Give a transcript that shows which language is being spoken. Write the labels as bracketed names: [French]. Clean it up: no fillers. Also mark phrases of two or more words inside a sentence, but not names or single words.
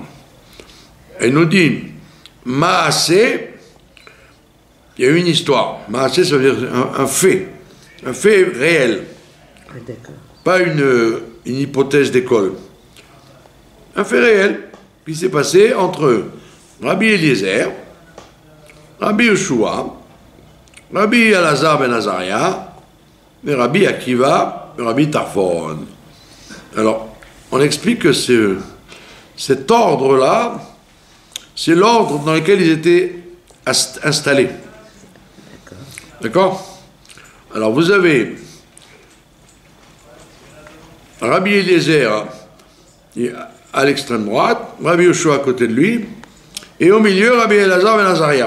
[French] Elle nous dit, Maasé, il y a une histoire. Maasé, ça veut dire un fait réel. Pas une hypothèse d'école. Un fait réel qui s'est passé entre Rabbi Eliezer, Rabbi Yeshua, Rabbi Elazar ben Azaria, et Rabbi Akiva, et Rabbi Tarfon. Alors, on explique que cet ordre-là, c'est l'ordre dans lequel ils étaient installés. D'accord? Alors, vous avez Rabbi Eliezer à l'extrême droite, Rabbi Yeshua à côté de lui, et au milieu, Rabbi Elazar ben Azaria.